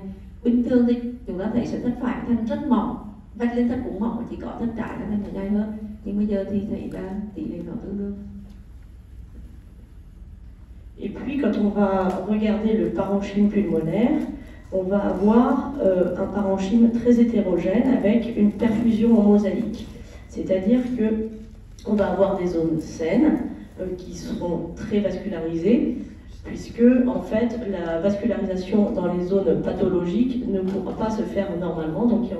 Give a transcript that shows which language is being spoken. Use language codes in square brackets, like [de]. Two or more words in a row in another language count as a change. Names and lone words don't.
[vi] Bình thường thì chúng ta thấy sẽ thất phải thanh rất mỏng, vách lên thất cũng mỏng, chỉ có thất trái là thanh nó dày hơn, nhưng bây giờ thì thấy là tỷ lệ nó tương đương. [fr] Et puis quand on va regarder le parenchyme pulmonaire, on va avoir un parenchyme très hétérogène avec une perfusion en mosaïque. C'est-à-dire que on va avoir des zones saines qui seront très vascularisées, puisque en fait la vascularisation dans les zones pathologiques ne pourra pas se faire normalement.